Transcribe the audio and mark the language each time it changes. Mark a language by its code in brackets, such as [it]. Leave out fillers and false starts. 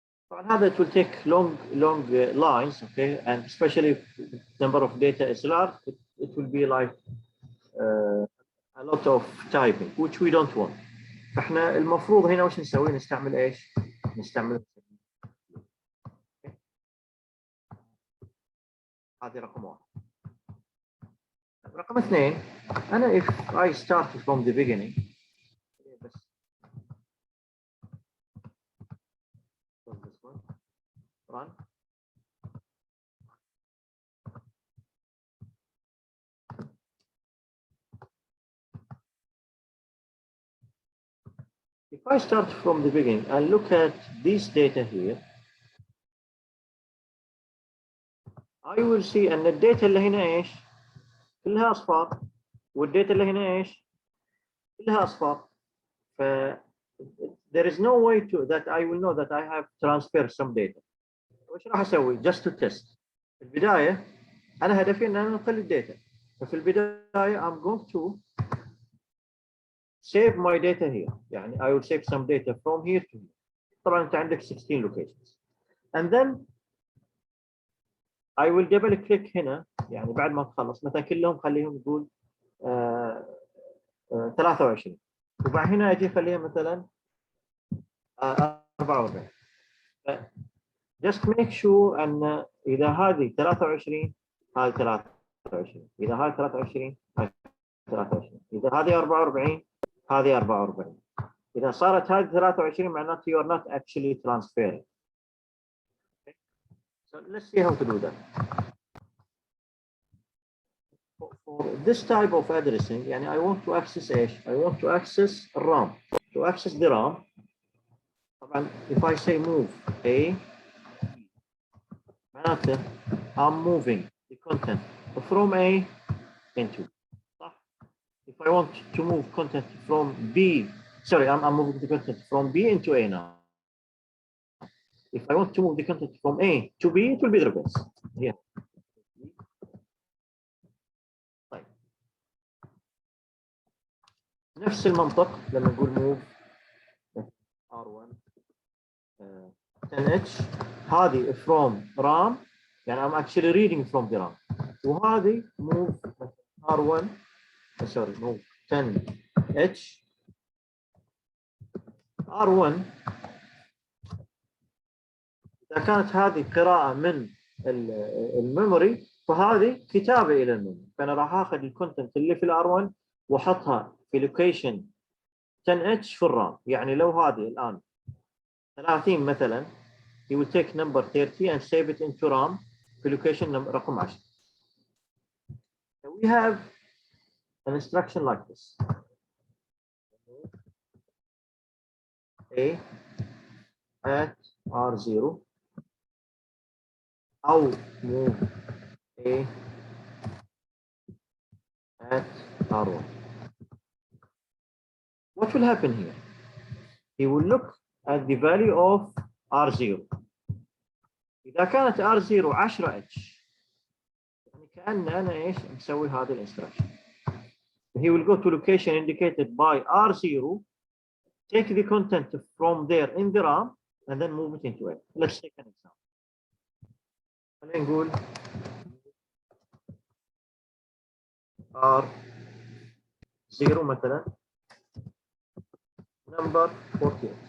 [ar] طبعا هذا [en] it will take long lines okay, and especially if the number of data is large it will be like a lot of typing which we don't want. [ar] فاحنا المفروض هنا وش نسوي؟ نستعمل ايش؟ نستعمل هذه رقم 1. رقم 2 أنا [en] if I start from the beginning [ar] بس [en] this one run if I start from the beginning and look at this data here I will see [ar] أن الداتا اللي هنا إيش؟ كلها أصفار [en] والداتا اللي هنا إيش؟ كلها أصفار. ف there is no way to that I will know that I have transferred some data. [ar] وش راح أسوي؟ [en] just to test. [ar] في البداية أنا هدفي إن أنا أنقل الداتا. ففي البداية [en] I'm going to save my data here. [ar] يعني [en] I will save some data from here to here. [ar] طبعا أنت عندك 16 locations. [en] And then I will double click [ar] هنا يعني بعد ما تخلص مثلا كلهم خليهم يقول 23 وبعد هنا أجي خليها مثلا 44. [en] just make sure [ar] أن إذا هذه 23 هذه 23 إذا هذه 23 هذه 23 إذا هذه 44 هذه 44 إذا صارت هذه 23 معناته [en] you are not actually transferring. Okay. So let's see how to do that. For this type of addressing [ar] يعني [en] I want to access [ar] إيش؟ [en] I want to access RAM. To access the RAM [ar] طبعا [en] if I say move A [ar] معناته [en] I'm moving the content from A into [ar] صح. [en] If I want to move content from B sorry I'm moving the content from B into A now. If I want to move the content from A to B it will be the reverse here. [ar] طيب نفس المنطق لما نقول [en] move R1 10H هذه from RAM [ar] يعني [en] I'm actually reading from the RAM [ar] وهذه [en] move R1 sorry move 10H R1 إذا كانت هذه قراءة من الميموري فهذه كتابة إلى الميموري فأنا راح آخذ الكونتنت اللي في الR1 وأحطها في لوكيشن 10H في الرام يعني لو هذه الآن 30 مثلا he will take number 30 and save it into RAM في location رقم 10. So we have an instruction like this. A at R0 أو move A at R1. What will happen here? He will look at the value of R0. [ar] إذا كانت R0 10H يعني كأن أنا إيش مسوي هذه الانستراكشن. [en] he will go to location indicated by R0, take the content from there in the RAM, and then move it into it. Let's take an example. [ar] خلينا نقول R0 مثلا number 48.